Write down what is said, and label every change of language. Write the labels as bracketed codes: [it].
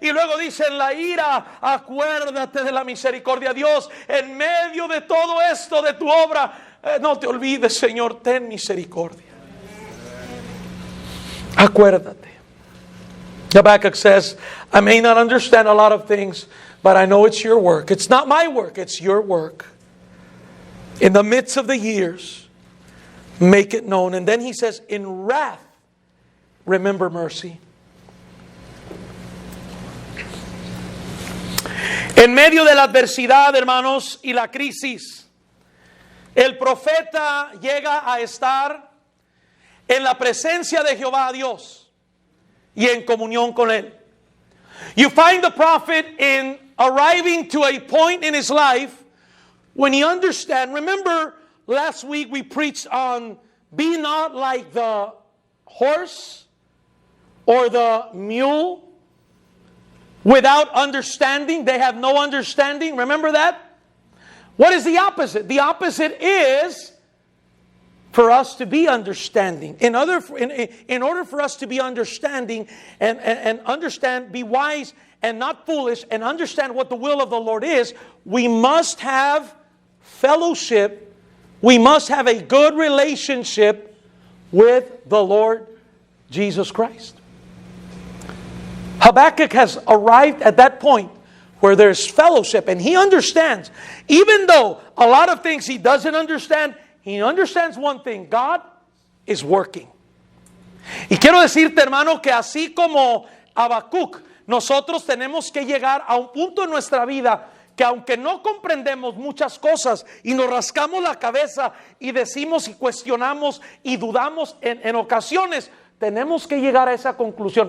[es] Y luego dice en la ira, acuérdate de la misericordia. Dios, en medio de todo esto, de tu obra, no te olvides, Señor, ten misericordia. Acuérdate. [en] Habakkuk says, I may not understand a lot of things, but I know it's your work. It's not my work, it's your work. In the midst of the years, make it known. And then he says, in wrath, remember mercy. [es] En medio de la adversidad, hermanos, y la crisis, el profeta llega a estar en la presencia de Jehová Dios y en comunión con él. [en] You find the prophet in arriving to a point in his life when he understands. Remember, last week we preached on be not like the horse or the mule without understanding. They have no understanding. Remember that? What is the opposite? The opposite is for us to be understanding. In order for us to be understanding and understand, be wise and not foolish, and understand what the will of the Lord is, we must have fellowship. We must have a good relationship with the Lord Jesus Christ. Habakkuk has arrived at that point where there's fellowship, and he understands, even though a lot of things he doesn't understand, he understands one thing: God is working. [es] Y quiero decirte, hermano, que así como Habacuc, nosotros tenemos que llegar a un punto en nuestra vida que aunque no comprendemos muchas cosas y nos rascamos la cabeza y decimos y cuestionamos y dudamos en ocasiones, tenemos que llegar a esa conclusión.